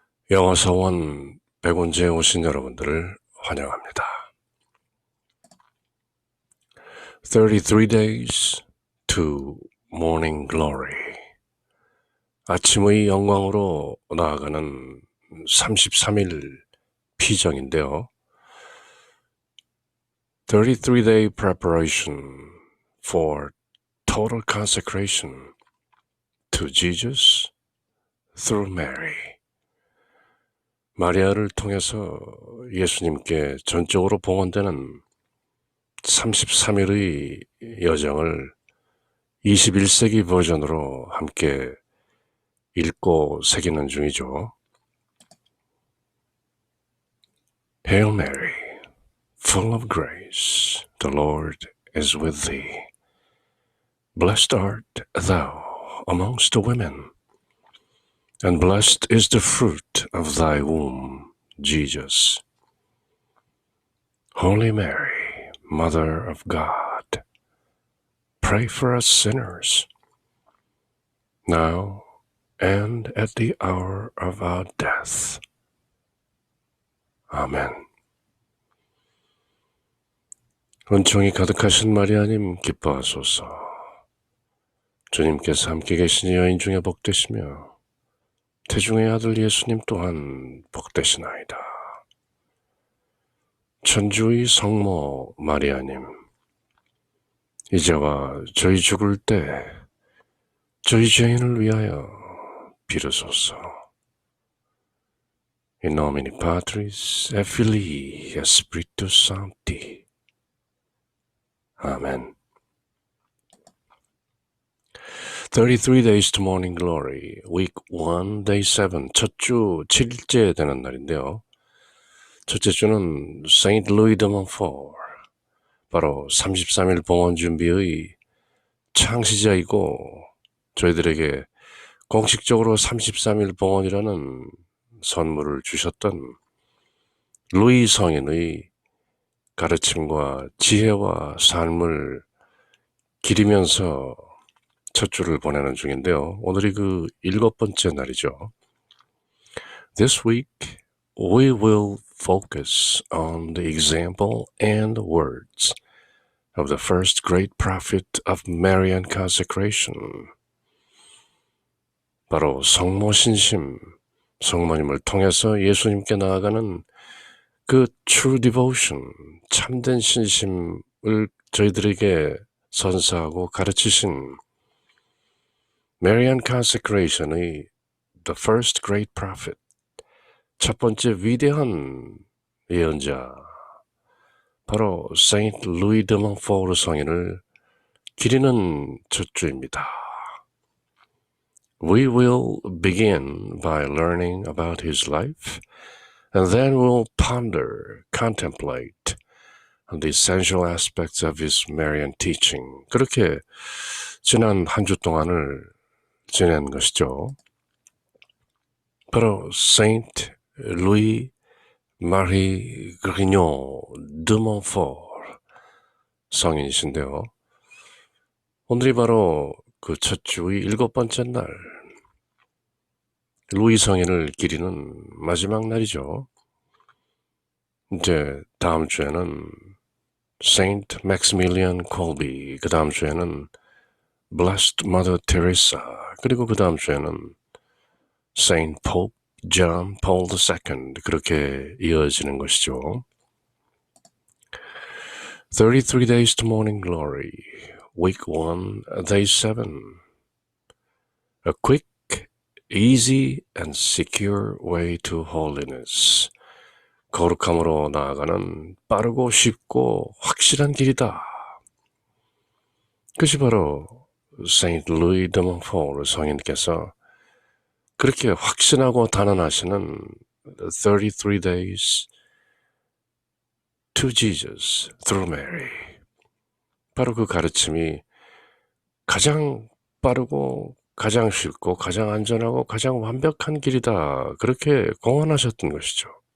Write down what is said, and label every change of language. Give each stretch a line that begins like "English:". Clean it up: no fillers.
Korean: 영어 서원 백운재에 오신 여러분들을 환영합니다.
English: 33 days to morning glory.
Korean: 아침의 영광으로 나아가는 33일 피정인데요.
English: 33-day preparation for total consecration to Jesus through Mary.
Korean: 마리아를 통해서 예수님께 전적으로 봉헌되는 33일의 여정을 21세기 버전으로 함께 읽고 새기는 중이죠.
English: Hail Mary, full of grace, the Lord is with thee. Blessed art thou amongst women, and blessed is the fruit of thy womb, Jesus. Holy Mary, Mother of God, pray for us sinners, now and at the hour of our death.
Korean: 아멘. 은총이 가득하신 마리아님 기뻐하소서. 주님께서 함께 계신 여인 중에 복되시며 태중의 아들 예수님 또한 복되시나이다. 천주의 성모 마리아님, 이제와 저희 죽을 때 저희 죄인을 위하여 빌으소서.
Latin: In nomine Patris et Filii et Spiritus Sancti.
Korean: 아멘.
English: 33 days to morning glory, week 1, day 7,
Korean: 첫 주 7일째 되는 날인데요. 첫째 주는 Saint Louis de Montfort, 바로 33일 봉헌 준비의 창시자이고 저희들에게 공식적으로 33일 봉헌이라는 선물을 주셨던 루이 성인의 가르침과 지혜와 삶을 기리면서 첫 주를 보내는 중인데요. 오늘이 그 7번째 날이죠.
English: This week we will focus on the example and words of the first great prophet of Marian consecration.
Korean: 바로 성모 신심, 성모님을 통해서 예수님께 나아가는 그
English: true devotion,
Korean: 참된 신심을 저희들에게 선사하고 가르치신
English: Marian consecration
Korean: 의
English: the first great prophet,
Korean: 첫 번째 위대한 예언자, 바로 Saint Louis de Montfort 성인을 기리는 첫 주입니다.
English: We will begin by learning about his life, and then we'll ponder, contemplate on the essential aspects of his Marian teaching.
Korean: 그렇게 지난 한 주 동안을 지낸 것이죠. 바로 Saint Louis Marie Grignon de Montfort 성인이신데요. 오늘이 바로 그 첫 주의 7번째 날, 루이 성인을 기리는 마지막 날이죠. 이제 다음 주에는 Saint Maximilian Kolbe, 그 다음 주에는 Blessed Mother Teresa, 그리고 그 다음 주에는 Saint Pope John Paul II, 그렇게 이어지는 것이죠.
English: 33 days to morning glory, week 1, day 7. A quick, easy and secure way to holiness.
Korean: 거룩함으로 나아가는 빠르고 쉽고 확실한 길이다. 그것이 바로 Saint Louis de Montfort 성인께서 그렇게 확신하고 단언하시는
English: 33 days to Jesus through Mary.
Korean: 바로 그 가르침이 가장 빠르고 가장 쉽고 가장 안전하고 가장 완벽한 길이다. 그렇게 공언하셨던 것이죠.